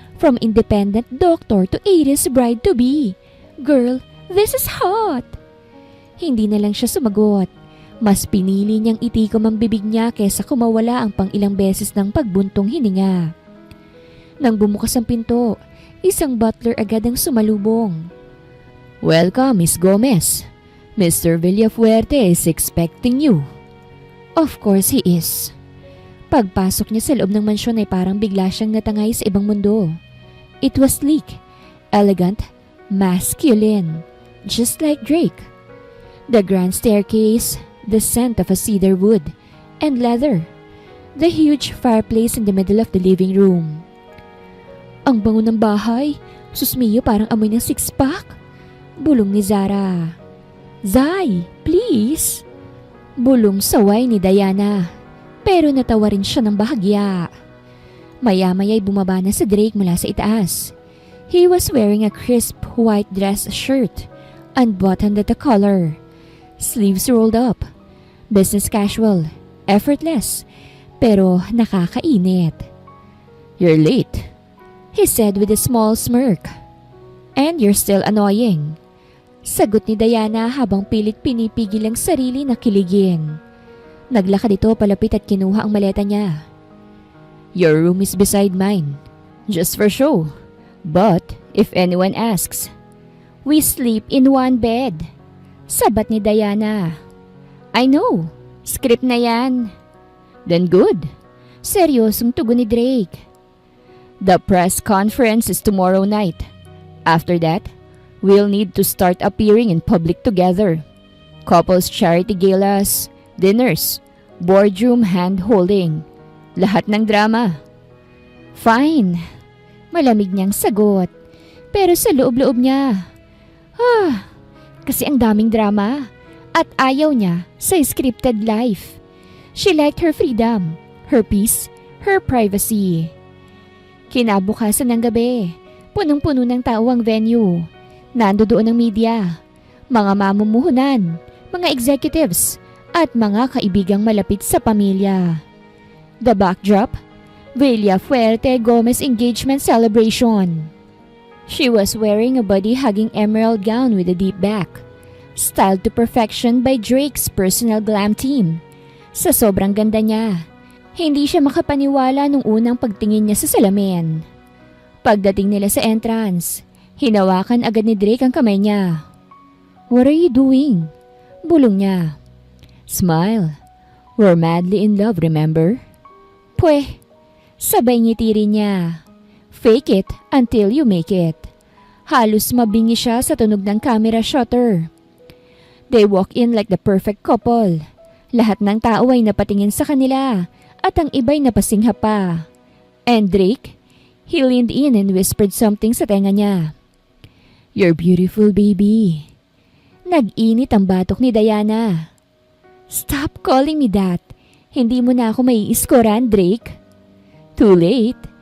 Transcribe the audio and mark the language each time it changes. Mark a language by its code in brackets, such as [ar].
[en] From independent doctor to Iris bride-to-be. Girl, this is hot. [tl] Hindi na lang siya sumagot. Mas pinili niyang itikom ang bibig niya kesa kumawala ang pang-ilang beses ng pagbuntong hininga. Nang bumukas ang pinto, isang butler agad ang sumalubong. [en] Welcome, Miss Gomez. Mr. Villafuerte is expecting you. Of course he is. [tl] Pagpasok niya sa loob ng mansyon ay parang bigla siyang natangay sa ibang mundo. [en] It was sleek, elegant, masculine, just like Drake. The grand staircase, the scent of a cedar wood and leather, the huge fireplace in the middle of the living room. [tl] Ang bango ng bahay, susmiyo parang amoy ng six-pack. Bulong ni Zara. Zai, please. Bulong saway ni Diana, pero natawa rin siya ng bahagya. Maya-maya'y bumaba na si Drake mula sa itaas. [en] He was wearing a crisp white dress shirt, unbuttoned at the collar. Sleeves rolled up. Business casual, effortless, [tl] pero nakakainit. [en] You're late, he said with a small smirk. And you're still annoying. [tl] Sagot ni Diana habang pilit pinipigil ang sarili na kiligin. Naglakad ito palapit at kinuha ang maleta niya. [en] Your room is beside mine, just for show. But if anyone asks, we sleep in one bed. [tl] Sabat ni Diana. [en] I know, script [tl] na yan. [en] Then good. [tl] Seryosong tugon ni Drake. [en] The press conference is tomorrow night. After that, we'll need to start appearing in public together. Couples charity galas, dinners, boardroom hand-holding. [tl] Lahat ng drama. Fine. Malamig niyang sagot. Pero sa loob-loob niya. Kasi ang daming drama. At ayaw niya sa scripted life. [en] She liked her freedom, her peace, her privacy. [tl] Kinabukasan ng gabi, punong-puno ng tao ang venue. Nandoon ang media, mga mamumuhunan, mga executives, at mga kaibigang malapit sa pamilya. [en] The backdrop, Villafuerte Gomez engagement celebration. She was wearing a body-hugging emerald gown with a deep back, styled to perfection by Drake's personal glam team. [tl] Sa sobrang ganda niya, hindi siya makapaniwala nung unang pagtingin niya sa salamin. Pagdating nila sa entrance, hinawakan agad ni Drake ang kamay niya. [en] What are you doing? [tl] Bulong niya. [en] Smile. We're madly in love, remember? [tl] Pweh, sabay ngiti rin niya. [en] Fake it until you make it. [tl] Halos mabingi siya sa tunog ng camera shutter. [en] They walk in like the perfect couple. [tl] Lahat ng tao ay napatingin sa kanila at ang iba'y napasingha pa. [en] And Drake, he leaned in and whispered something [tl] sa tenga niya. [en] You're beautiful, baby. [tl] Nag-init ang batok ni Diana. [en] Stop calling me that. [tl] Hindi mo na ako mai-iskoran, [en] Drake. Too late.